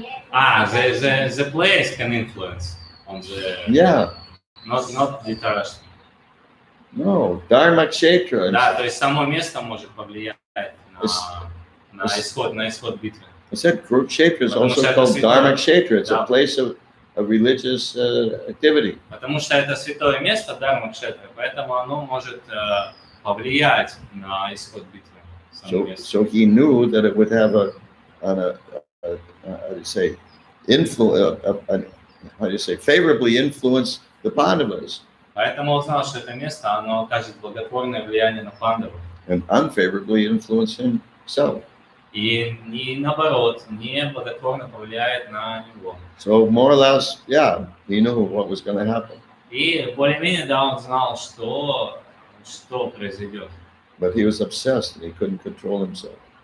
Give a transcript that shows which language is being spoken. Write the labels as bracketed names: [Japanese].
[English] The place can influence on the. Yeah. Not Dhritarashtra. No, Dharma Kshetra. [Russian] Да, то есть само место может повлиять на исход битвы. [English] I said Kurukshetra is also called Dharma Kshetra. It's a place of religious activity. [Russian] Потому что это святое место, Дharmaksheta, поэтому оно может повлиять на исход битвы. [English] So he knew that it would have favorably influence the Pandavas. [Russian] Поэтому он знал, что это место, оно окажет благотворное влияние на пандавов. [English] And unfavorably influence himself. [Russian] И наоборот, не благотворно повлияет на него. [English] So more or less, yeah, he knew what was going to happen. [Russian] И более-менее, да, он знал, что произойдет. [English] But he was obsessed and he couldn't control himself.